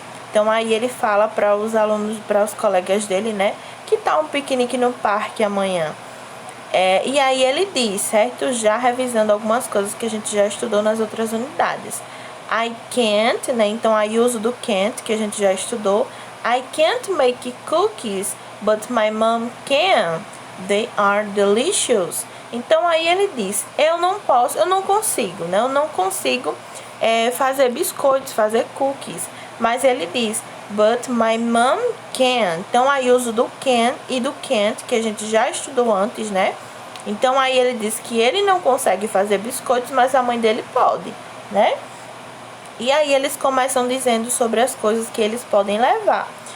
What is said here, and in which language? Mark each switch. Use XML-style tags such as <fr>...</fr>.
<pt>Então aí ele fala para os alunos, para os colegas dele, que tal um piquenique no parque amanhã? E aí ele diz, certo? Já revisando algumas coisas que a gente já estudou nas outras unidades.</pt> <en>I can't,</en> <pt>então aí uso do can't, que a gente já estudou.</pt> <en>I can't make cookies, but my mom can. They are delicious.</en> <pt>Então aí ele diz, eu não consigo, Eu não consigo fazer biscoitos, fazer cookies. Mas ele diz,</pt> <en>but my mom can.</en> <pt>Então aí uso do can e do can't, que a gente já estudou antes, Então aí ele diz que ele não consegue fazer biscoitos, mas a mãe dele pode, E aí eles começam dizendo sobre as coisas que eles podem levar.</pt>